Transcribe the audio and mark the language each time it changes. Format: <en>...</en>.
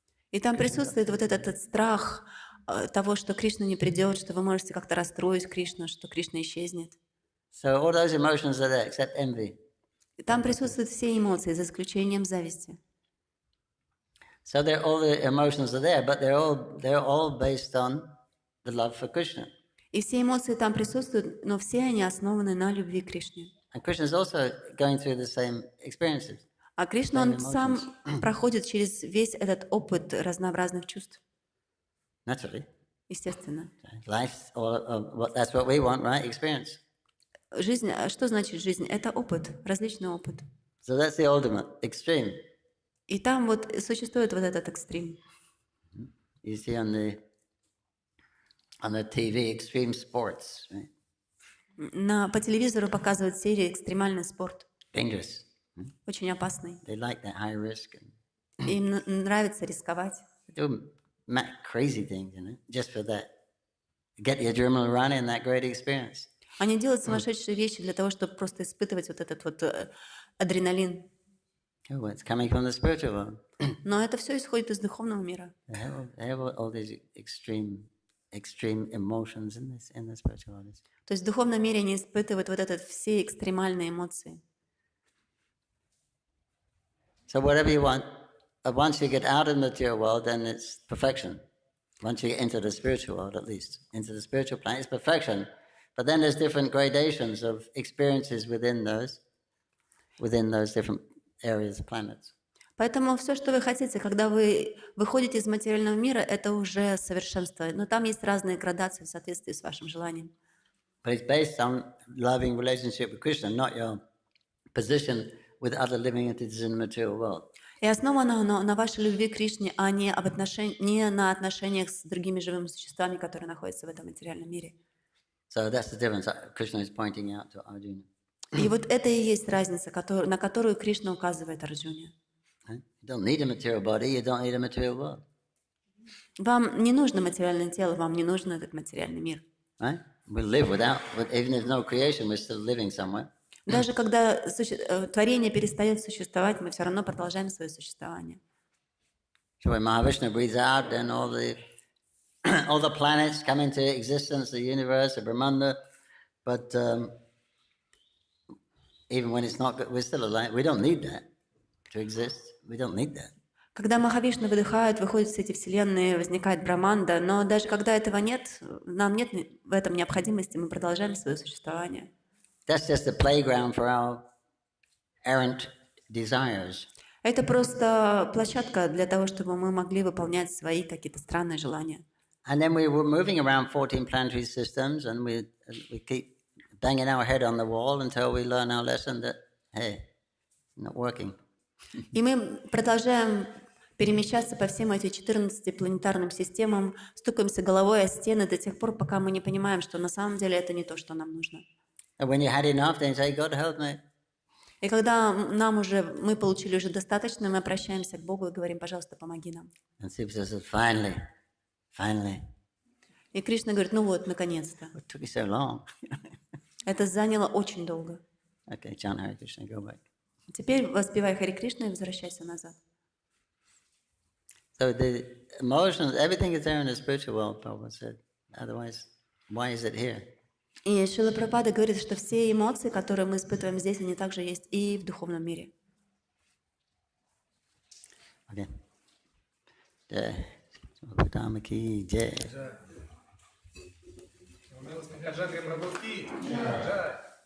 <ru>И там присутствует вот этот страх того, что Кришна не придет, что вы можете как-то расстроить Кришну, что Кришна исчезнет.</ru> <en>So all those emotions are there, except envy.</en> <ru>И там присутствуют все эмоции, за исключением зависти.</ru> <en>So all the emotions are there, but they're all based on the love for Krishna.</en> <ru>И все эмоции там присутствуют, но все они основаны на любви к Кришне.</ru> <en>And Krishna is also going through the same experiences.</en> <ru>А Кришна, он сам проходит через весь этот опыт разнообразных чувств.</ru> <en>Naturally.</en> <ru>Естественно.</ru> <en>Life, that's what we want, right? Experience.</en> <ru>Жизнь, что значит жизнь? Это опыт, различный опыт.</ru> <en>So that's the ultimate, extreme.</en> <ru>И там вот существует вот этот экстрим.</ru> <en>You see on the TV, extreme sports, right?</en> <ru>По телевизору показывают серии «Экстремальный спорт».</ru> <en>Dangerous.</en> <ru>Очень опасный.</ru> <en>They like that high risk.</en> <ru>Им нравится рисковать.</ru> <en>They do crazy things, just for that. Get the adrenaline running, that great experience.</en> <ru>Они делают сумасшедшие вещи для того, чтобы просто испытывать вот этот вот адреналин.</ru> <en>Oh, it's coming from the spiritual world.</en> <ru>Но это все исходит из духовного мира.</ru> <en>They have all these extreme emotions in the spiritual world.</en> <ru>То есть в духовном мире они испытывают вот этот все экстремальные эмоции.</ru> <en>So whatever you want, once you get out of the material world, then it's perfection. Once you get into the spiritual world, at least, into the spiritual plane, it's perfection. But then there's different gradations of experiences within those different areas, planets.</en> <ru>Поэтому все, что вы хотите, когда вы выходите из материального мира, это уже совершенство. Но там есть разные градации в соответствии с вашим желанием.</ru> <en>But it's based on loving relationship with Krishna, not your position with other living entities in the material world.</en> <ru>И основано оно на вашей любви к Кришне, а не на отношениях с другими живыми существами, которые находятся в этом материальном мире.</ru> <en>So that's the difference Krishna is pointing out to Arjuna.</en> <ru>И вот это и есть разница, на которую Кришна указывает Арджуне.</ru> <en>You don't need a material body, you don't need a material world.</en> <ru>Вам не нужно материальное тело, вам не нужен этот материальный мир.</ru> <en>Right? We live even if there's no creation, we're still living somewhere.</en> <ru>Даже когда творение перестает существовать, мы все равно продолжаем свое существование.</ru> <en>So when Mahavishnu breathes out, then all the planets come into existence, the universe, the Brahmanda. But even when it's not good, we're still alive. We don't need that to exist. We don't need that.</en> <ru>Когда Махавишну выдыхает, выходят все эти вселенные, возникает Браманда, но даже когда этого нет, нам нет в этом необходимости, мы продолжаем свое существование.</ru> <en>That's just a playground for our errant desires.</en> <ru>Это просто площадка для того, чтобы мы могли выполнять свои какие-то странные желания.</ru> <en>And then we were moving around 14 planetary systems, and we keep banging our head on the wall until we learn our lesson that, hey, not working.</en> <ru>И мы продолжаем перемещаться по всем этим 14 планетарным системам, стукаемся головой о стены до тех пор, пока мы не понимаем, что на самом деле это не то, что нам нужно.</ru> <en>And when you had enough, then you say, God help me.</en> <ru>И когда мы получили уже достаточно, мы обращаемся к Богу и говорим, пожалуйста, помоги нам.</ru> <en>And Shiva says, finally.</en> <ru>И Кришна говорит, ну вот, наконец-то.</ru> <en>It took you so long.</en> <ru>Это заняло очень долго.</ru> <en>Okay, chant Hare Krishna, go back.</en> <ru>Теперь воспевай Харе Кришна и возвращайся назад.</ru> <en>So the emotions, everything is there in the spiritual world, Prabhupada said. Otherwise, why is it here?</en> <ru>И Шрила Прабхупада говорит, что все эмоции, которые мы испытываем здесь, они также есть и в духовном мире.</ru> <hi>Okay. Jai. Bhagavatam ki jai.</hi> <ru>Его Милость Панкаджангхри, прабху ки. Джай.</ru>